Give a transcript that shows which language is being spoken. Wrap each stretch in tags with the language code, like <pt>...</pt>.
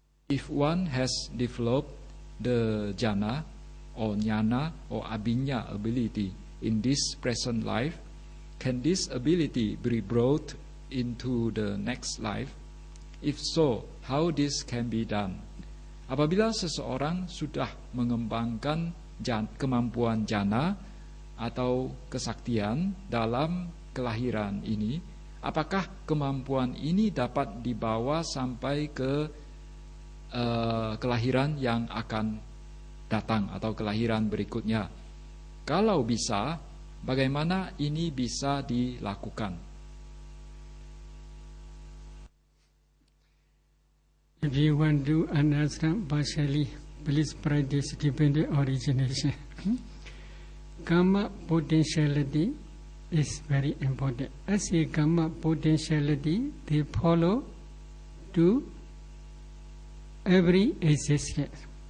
<en>If one has developed the jhana or jnana or abhinya ability in this present life, can this ability be brought into the next life? If so, how this can be done?</en> <id>Apabila seseorang sudah mengembangkan kemampuan jhana atau kesaktian dalam kelahiran ini, apakah kemampuan ini dapat dibawa sampai ke kelahiran yang akan datang atau kelahiran berikutnya? Kalau bisa, bagaimana ini bisa dilakukan?</id> <en>If you want to understand partially, please practice dependent origination. Karma potentiality is very important. As a karma potentiality, they follow to every existence.</en>